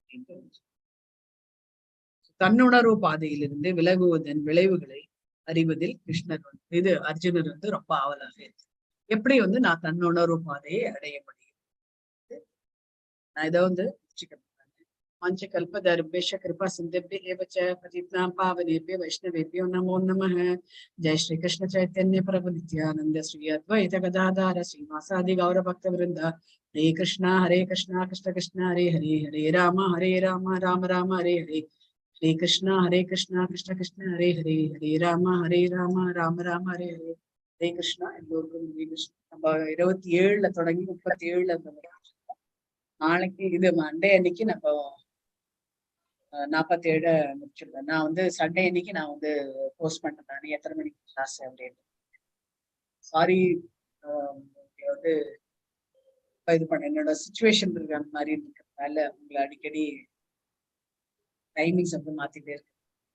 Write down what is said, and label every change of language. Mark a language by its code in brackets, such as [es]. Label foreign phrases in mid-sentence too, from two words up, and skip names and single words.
[ta] தன்னுணர்வு பாதையிலிருந்து விலகுவதன் விளைவுகளை அறிவதில் அர்ஜுனர் வந்து ரொம்ப ஆவலாக இருக்கு. எப்படி வந்து நான் தன்னுணர்வு பாதையை அடைய முடியும், நான் இதை வந்து [sa] पंचकल्पतरुभ्यश्च कृपा सिन्धुभ्यः एव च पतितानां पावनेभ्यो वैष्णवेभ्यो नमो नमः। जय श्री कृष्ण चैतन्य प्रभु नित्यानंद श्री अद्वैत गदाधर श्रीवासादि गौर भक्तवृंद। हरे कृष्ण कृष्ण कृष्ण हरे हरे, हरे राम राम राम हरे हरे। हरे कृष्ण कृष्ण कृष्ण हरे हरे, हरे राम राम राम हरे हरे. हरे कृष्णा [ta] எல்லோருக்கும் ஹரே கிருஷ்ணா. நம்ம 27ல தொடங்கி 37ல நாளைக்கு இது மண்டே அன்னைக்கு நம்ம 47 முடிச்சிருக்கேன். நான் வந்து சண்டே அன்னைக்கு நான் வந்து போஸ்ட் பண்றேன் நான் எத்தனை மணிக்கு கிளாஸ் அப்படின்னு. சாரி வந்து இது பண்ண என்னோட சுச்சுவேஷன் இருக்கு அந்த மாதிரி இருக்கிறதுனால உங்களை அடிக்கடி டைமிங்ஸ் வந்து மாத்திட்டே இருக்கு.